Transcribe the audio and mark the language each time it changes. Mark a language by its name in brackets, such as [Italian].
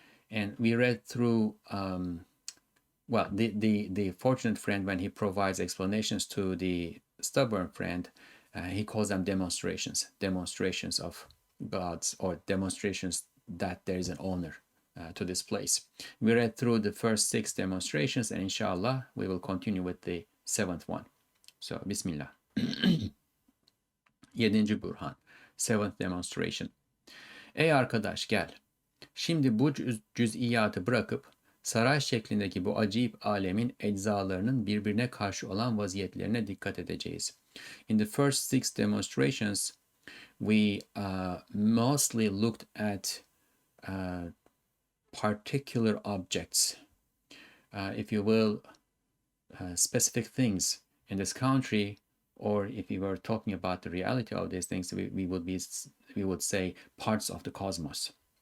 [English] And we read through, the fortunate friend, when he provides explanations to the stubborn friend, he calls them demonstrations of God's, or demonstrations that there is an owner to this place. We read through the first 6 demonstrations, and inshallah we will continue with the 7th one. So Bismillah. 7. Burhan, 7th demonstration. [Turkish] Ey arkadaş gel. Şimdi bu cüz'iyatı bırakıp saray şeklindeki bu acayip alemin eczalarının birbirine karşı olan vaziyetlerine dikkat edeceğiz. [English] In the first 6 demonstrations, we mostly looked at particular objects, if you will, specific things in this country, or if we were talking about the reality of these things, we would say parts of the cosmos.